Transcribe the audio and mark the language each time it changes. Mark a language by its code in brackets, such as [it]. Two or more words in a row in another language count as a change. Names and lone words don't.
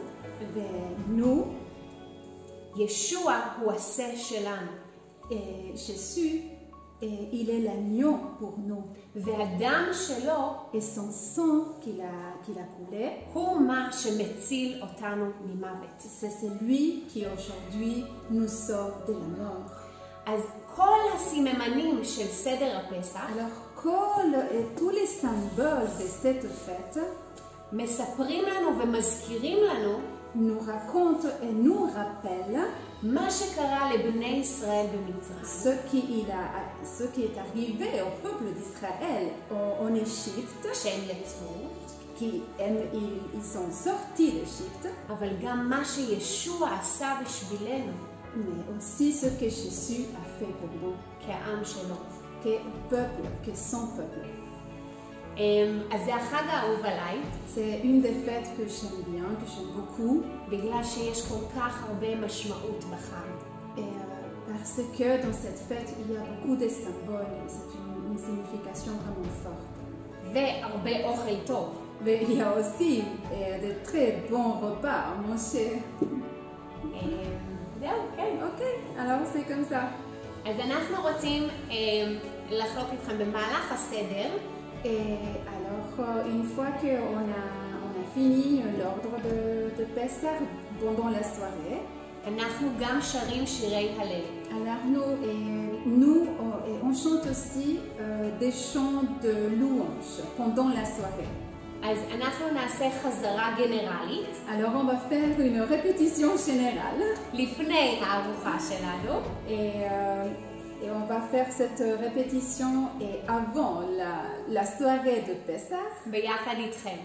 [fr] nous, [he] ישוע הוא עשה שלנו. [fr] Et Jésus, Et il est l'agneau pour nous. [he] והדם שלו [fr] Et son sang qu'il a coulé, [he] הוא מה שמציל אותנו ממוות. [fr] c'est celui qui aujourd'hui nous sauve de la mort. [he] אז כל הסימנים של סדר הפסח [fr] Alors, tous les symboles de cette fête [he] מספרים לנו ומזכירים לנו [fr] nous racontent et nous rappellent [he] מה שקרה לבני ישראל במצרים. [fr] ce qui est arrivé au peuple d'Israël en Égypte, [he] כשהם יצאו, [fr] ils sont sortis d'Égypte, [he] אבל גם מה שישוע עשה בשבילנו [fr] mais aussi ce que Jésus a fait pour nous, [he] כעם שלו. [fr] que son peuple. [he] אז זה החג האהוב עליי, [fr] C'est une des fêtes que j'aime bien, que j'aime beaucoup, [he] בגלל שיש כל כך הרבה משמעות בחג. [fr] et parce que dans cette fête, il y a beaucoup de symboles, c'est une signification vraiment forte. [he] והרבה אוכל טוב. [fr] Mais il y a aussi de très bons repas à manger. [he] זהו, כן. [fr] Ok, alors c'est comme ça. [he] אז אנחנו רוצים לחלוק איתכם במהלך הסדר. [fr] Et alors, une fois qu'on a fini l'ordre de Pessah pendant la soirée, [he] אנחנו גם שרים שירי הלל. [fr] alors nous on chante aussi des chants de louange pendant la soirée. [he] אז אנחנו נעשה חזרה גנרלית. [fr] Alors on va faire une répétition générale. [he] לפני הארוחה שלנו. [fr] Et on va faire cette répétition et avant la soirée de Pessah [he] ביחד איתכם.